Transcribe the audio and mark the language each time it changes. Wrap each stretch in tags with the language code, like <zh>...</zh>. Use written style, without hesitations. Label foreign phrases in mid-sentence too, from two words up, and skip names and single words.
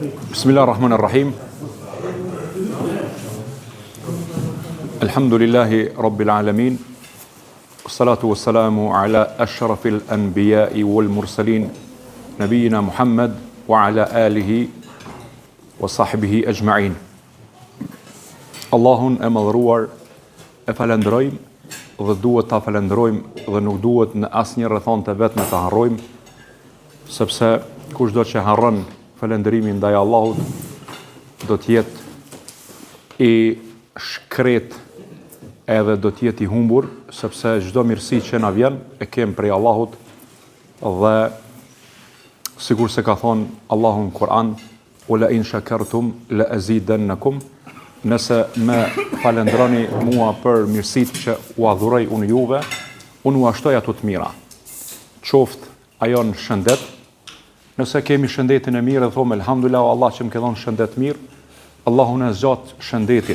<ar>بسم الله الرحمن الرحيم. الحمد لله رب العالمين. والصلاة والسلام على أشرف الأنبياء والمرسلين، نبينا محمد وعلى آله وصحبه أجمعين.</ar> <sq>Allahun e madhëruar e falenderojmë dhe duhet ta falenderojmë dhe nuk duhet në asnjë rrethon të vetme ta harrojmë, sepse kushdo që harron falenderimin ndaj Allahut do të jetë i shkret edhe do të jetë i humbur, sepse çdo mirësi që na vjen e kem prej Allahut dhe sikur se ka thonë Allahu në Kur'an,</sq> <ar>"ولئن شكرتم لأزيدنكم",</ar> <sq>nëse më falendroni mua për mirësitë që u adhuroj unë juve, unë u ashtoj ato të mira. Qoftë ajo në shëndet, nëse kemi shëndetin e mirë dhe thomë elhamdulillah Allah që më ka dhënë shëndet mirë, Allahu na zgjat shëndetin.</sq>